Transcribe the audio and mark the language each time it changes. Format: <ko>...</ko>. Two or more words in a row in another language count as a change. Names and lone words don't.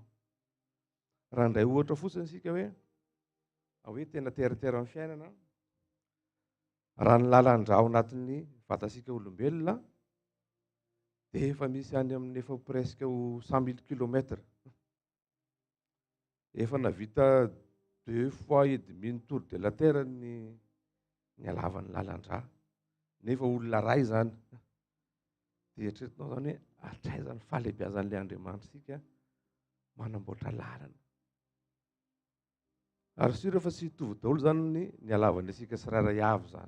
<mg>Raha indray ohatra fotsiny isika hoe tena teratera amin'ny fiainana, raha ny lalan-drà ao anatin'ny vatasika olombelona dia efa misy any amin'ny efa presque ho 100 000 kilomètres. Efa navita</mg> <fr>2 fois et demi</fr> <mg>ny</mg> <fr>tour de la terre</fr> <mg>ny halavan'ny lalan-drà. Nefa olona ray zany. Dia eritreretinao zany hoe hatraiza ny fahalehibiazan'ilay Andriamanitra sika manamboatra lalana. Ary sira fa tsy hitovy daholo zany ny halavany asika tsirairay avy zany.</mg>